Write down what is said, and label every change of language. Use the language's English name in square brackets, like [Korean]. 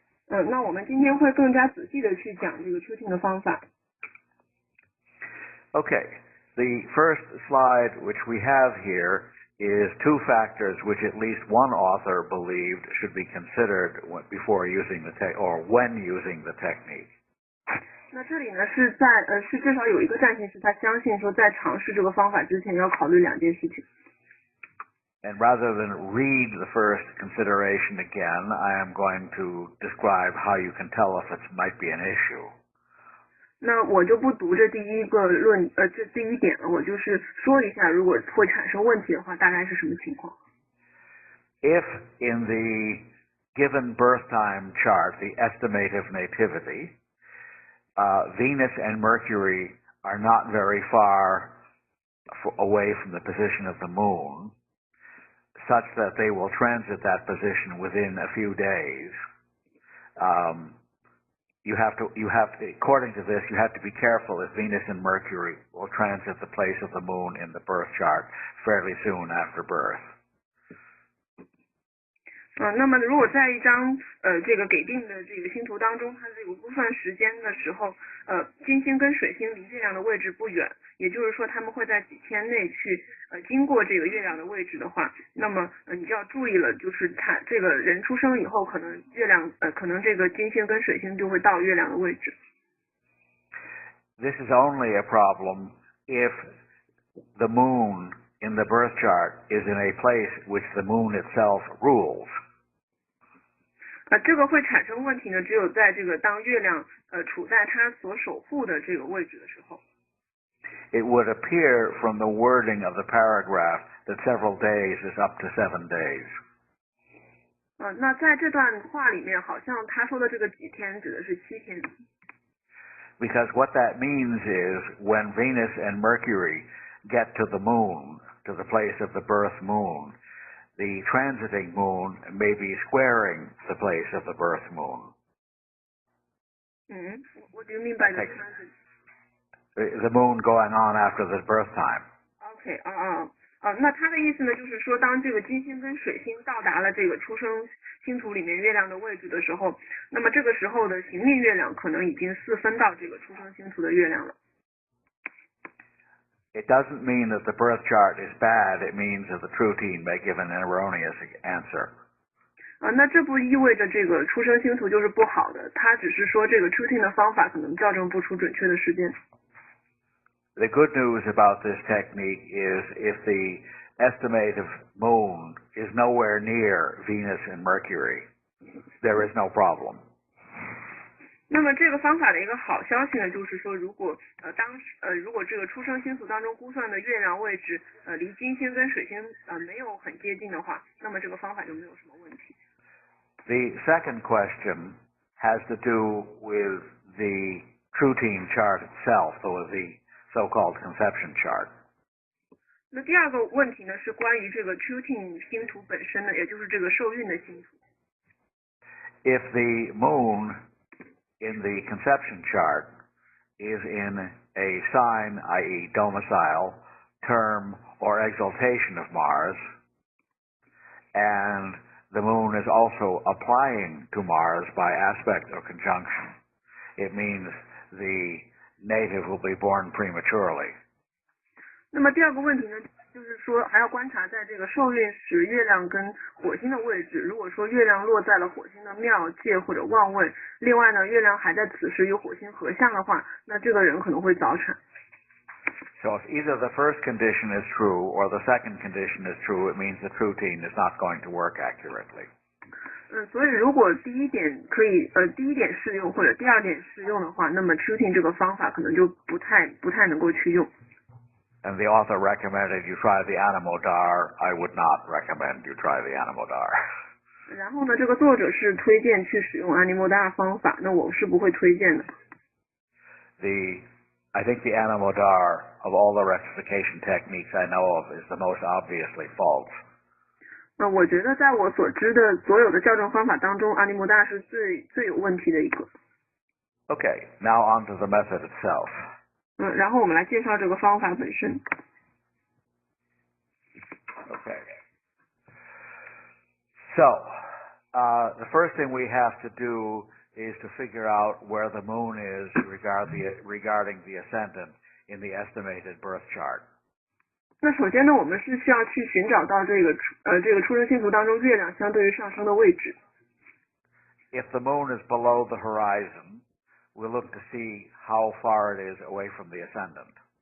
[Chinese] 那我们今天会更加仔细的去讲这个 tuning 的方法。 [English] Okay, the first slide which we have here is two factors which at least one author believed should be considered before using or when using the technique. [Chinese] 那这里呢是至少有一个占星师他相信说在尝试这个方法之前要考虑两件事情。 [English] And rather than read the first consideration again, I am going to describe how you can tell if it might be an issue. [Chinese] 那我就不读这第一点了，我就是说一下如果会产生问题的话大概是什么情况。 [English] If in the given birth time chart, the estimative nativity, Venus and Mercury are not very far away from the position of the moon, such that they will transit that position within a few days, according to this, you have to be careful if Venus and Mercury will transit the place of the moon in the birth chart fairly soon after birth. [Chinese] 那么如果在一张这个给定的这个星图当中，它这个估算时间的时候，金星跟水星离月亮的位置不远，也就是说他们会在几天内去经过这个月亮的位置的话，那么你就要注意了，就是他这个人出生以后，可能月亮可能这个金星跟水星就会到月亮的位置。 [English] This is only a problem if the moon in the birth chart is in a place which the moon itself rules. [Chinese] 这个会产生问题呢，只有在这个当月亮处在它所守护的这个位置的时候。 [English] It would appear from the wording of the paragraph that several days is up to 7 days. [Chinese] 那在这段话里面，好像他说的这个几天指的是7天。 [English] Because what that means is when Venus and Mercury get to the moon, to the place of the birth moon, the transiting moon may be squaring the place of the birth moon. What do you mean by the transit? The moon going on after the birth time. [Chinese] Okay, 那他的意思呢，就是说，当这个金星跟水星到达了这个出生星图里面月亮的位置的时候，那么这个时候的行命月亮可能已经4分到这个出生星图的月亮了。 [English] It doesn't mean that the birth chart is bad. It means that the routine may give an erroneous answer. [Chinese] 那这不意味着这个出生星图就是不好的，它只是说这个 routine 的方法可能校正不出准确的时间。 [English] The good news about this technique is if the estimative moon is nowhere near Venus and Mercury, there is no problem. [Chinese] 那么这个方法的一个好消息呢，就是说，如果如果这个出生星图当中估算的月亮位置离金星跟水星没有很接近的话，那么这个方法就没有什么问题。 [English] The second question has to do with the routine chart itself, or the so-called conception chart. [Chinese] 那第二个问题呢，是关于这个 routine 星图本身的，也就是这个受孕的星图。 [English] If the moon in the conception chart is in a sign, i.e. domicile, term, or exaltation of Mars, and the moon is also applying to Mars by aspect or conjunction, it means the native will be born prematurely. [Chinese] 那么第二个问题呢，就是说还要观察在这个受孕时月亮跟火星的位置。如果说月亮落在了火星的庙界或者旺位，另外呢，月亮还在此时与火星合相的话，那这个人可能会早产。 [English] So if either the first condition is true or the second condition is true, it means the routine is not going to work accurately. [Chinese] 所以如果第一点可以第一点适用或者第二点适用的话，那么 routine 这个方法可能就不太能够去用。 [English] And the author recommended you try the Anamodar. I would not recommend you try the Anamodar. [Chinese] 然后呢，这个作者是推荐去使用 Anamodar 方法，那我是不会推荐的。 [English] I think the Anamodar of all the rectification techniques I know of is the most obviously false. [Chinese] 那我觉得在我所知的所有的校正方法当中， Anamodar 是最有问题的一个。 [English] Okay, now on to the method itself. [Chinese] 然后我们来介绍这个方法本身。 [English] Okay. So, the first thing we have to do is to figure out where the moon is regarding the ascendant in the estimated birth chart. [Chinese] 那首先呢，我们是需要去寻找到这个出生星图当中月亮相对于上升的位置。 [English] If the moon is below the horizon, we'll look to see how far it is away from the ascendant.